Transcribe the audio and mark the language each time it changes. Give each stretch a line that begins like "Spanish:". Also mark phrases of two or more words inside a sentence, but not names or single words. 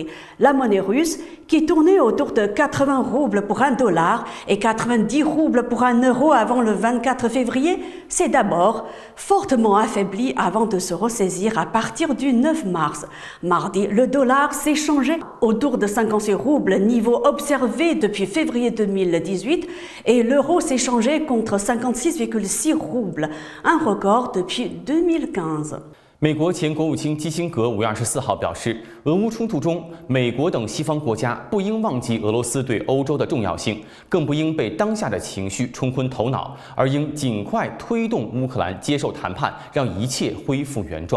French: La monnaie russe, qui tournait autour de 80 roubles pour $1 et 90 roubles pour €1 avant le 24 février, s'est d'abord fortement affaiblie avant de se ressaisir à partir du 9 mars. Mardi, le dollar s'échangeait autour de 56 roubles, niveau observé depuis février 2018, et l'euro s'échangeait contre 56,6 roubles, un record depuis 2015.
Chinese: 美国前国务卿基辛格5月24号表示，俄乌冲突中，美国等西方国家不应忘记俄罗斯对欧洲的重要性，更不应被当下的情绪冲昏头脑，而应尽快推动乌克兰接受谈判，让一切恢复原状。